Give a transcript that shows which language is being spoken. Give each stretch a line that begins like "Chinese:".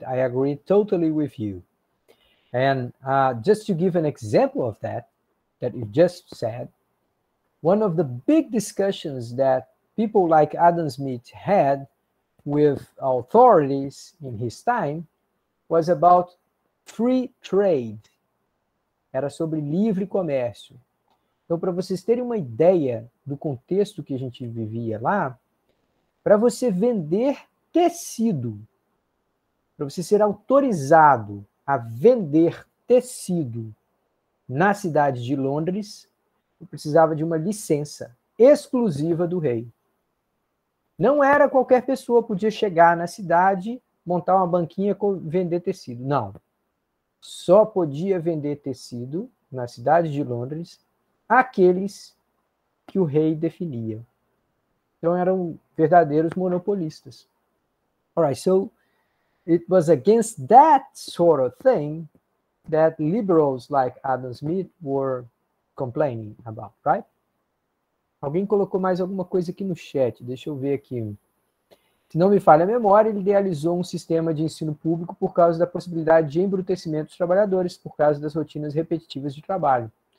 English: I agree totally with you. And just to give an example of that you just said, one of the big discussions that people like Adam Smith had with authorities in his time was about free trade.
Portuguese: Era sobre livre comércio. Então, para vocês terem uma ideia do contexto que a gente vivia lá, para você vender tecido, para você ser autorizado a vender tecido na cidade de Londres, eu precisava de uma licença exclusiva do rei. Não era qualquer pessoa podia chegar na cidade, montar uma banquinha e vender tecido. Não. Só podia vender tecido na cidade de Londres aqueles que o rei definia. Então eram verdadeiros monopolistas.
English: All right, so it was against that sort of thing that liberals like Adam Smith were complaining about, right?
Portuguese: Alguém colocou mais alguma coisa aqui no chat, deixa eu ver aqui. Se não me falha a memória, ele idealizou um sistema de ensino público por causa da possibilidade de embrutecimento dos trabalhadores, por causa das rotinas repetitivas de trabalho.